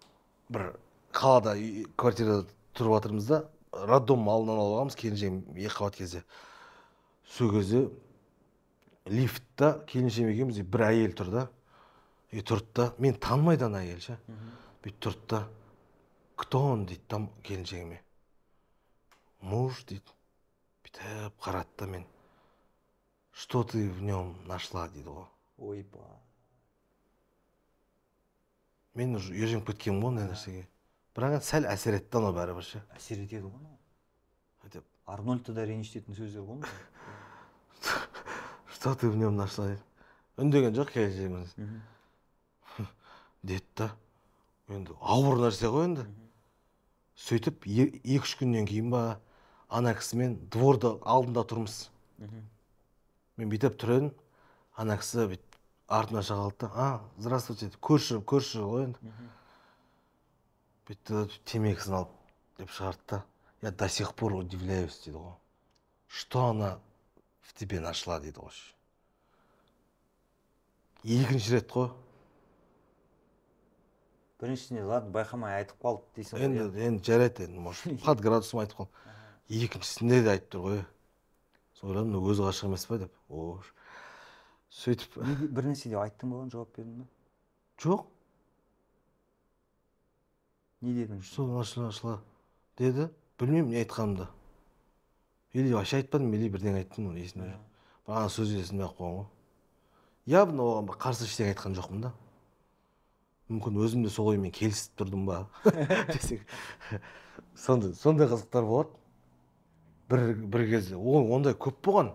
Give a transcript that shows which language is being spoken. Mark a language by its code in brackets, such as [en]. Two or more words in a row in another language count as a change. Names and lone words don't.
[kk] Бір қалада квартирада тұрып жатырмыз да, роддом алдынан алып алғанбыз, келіншегім 2 қабат кезде. Сол кезде лифтта келіншегім екеуміз, бір әйел тұр да, тұрды да, мен танымайды ана әйел ше. Бүйтіп тұрды да, [ru] кто он дейді там келіншегіме. [kk] Муж дейді. Бүйтіп қарады да, мен, [ru] что ты в нем нашла [kk] дейді ғой. Ойба. Мен уже үйреніп кеткенмін ғой ондай нәрсеге. Бірақ сәл әсер етті анау бәрібір ше. Әсер етеді ғой анау. Айтып, Арнольдты да ренжітетін сөздер ғой мынау. [ru] что ты в нем нашла дейді. [kk] Үндеген жоқ келіншегіміз. Деді да, енді ауыр нәрсе ғой енді. Сөйтіп 2-3 күннен кейін ба, ана кісімен дворда алдында тұрмыз. Мен бүйтіп тұр едім, ана кісі бүйтіп артына шағалды да, здравствуйте, көрші ғой енді. Бүйтті темекісін алып деп шығарды да, [ru] я до сих пор удивляюсь [kk] дейді ғой. [ru] Что она в тебе нашла [kk] дейді ғой. Екінші рет қой. Біріншісіне ладно байқамай айтып қалды дейсің ғой. Енді жарайды енді, [ru] может, под градусым [kk] айтып қалды. Екіншісінде де айтып тұр ғой. Ойладым, өзі ғашық емес па деп. Сөйтіп. Бір нәрсе деп айттың ба, жауап бердің бе? Жоқ. Не дедің? [ru] Что нашла деді. [kk] Білмеймін не айтқанымды. [ru] Или вообще [kk] айтпадым, или бірден айттым, есімде жоқ. Бағана сөз есімде қойған ғой. Явно оған қарсы ештеңе айтқан жоқпын да. Мүмкін өзім де сол оймен келісіп тұрдым ба десек. Сондай қызықтар болады. Бір кезде ондай көп болған.